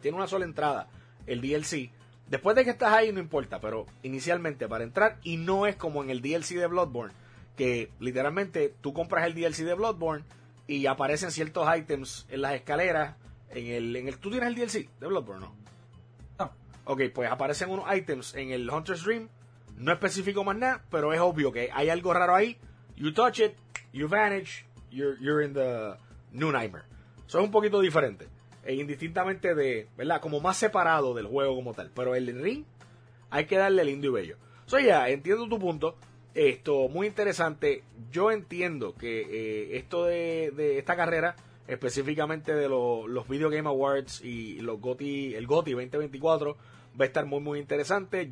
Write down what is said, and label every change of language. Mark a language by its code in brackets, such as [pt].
[es] Tiene una sola entrada el DLC, después de que estás ahí no importa, pero inicialmente para entrar, y no es como en el DLC de Bloodborne, que literalmente tú compras el DLC de Bloodborne y aparecen ciertos items en las escaleras. En el ¿tú tienes el DLC de Bloodborne, no? No. Ok, pues aparecen unos items en el Hunter's Dream. No especifico más nada, pero es obvio que hay algo raro ahí. [en] You touch it, you vanish, you're in the new nightmare. [es] Eso es un poquito diferente. E indistintamente de, ¿verdad?, como más separado del juego como tal. Pero el ring, hay que darle lindo y bello. So, ya, entiendo tu punto. Esto, muy interesante. Yo entiendo que esto de esta carrera, específicamente de los Video Game Awards y los GOTY, el GOTY 2024, va a estar muy muy interesante.